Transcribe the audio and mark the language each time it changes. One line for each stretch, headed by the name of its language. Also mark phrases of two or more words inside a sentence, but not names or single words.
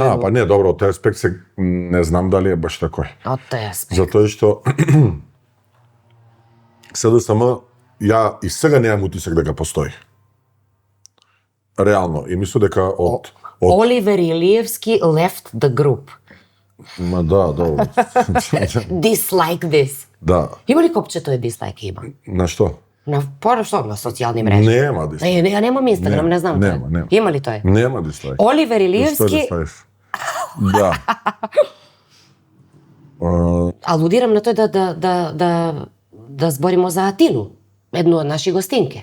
Macedonian: Аха, па не, добро, од тој аспект се не знам дали е баш такој. Од тој аспект. Затоа што СДСМ ја и сега немам утисок дека постои. Реално, и мислам дека од
English: Оливер Илиевски left the group.
Macedonian: Ма да, добро.
English: Dislike this.
Macedonian: Да. Има ли копче тој dislike има? На што? На што на социјални мрежи? Нема дислайк. Ја немам Инстаграм, не знам нема, тој. нема. Има ли тој? Нема дислайк. Оливер Илиевски, Да. алудирам на тој да зборимо за Атину, едно од наши гостинки.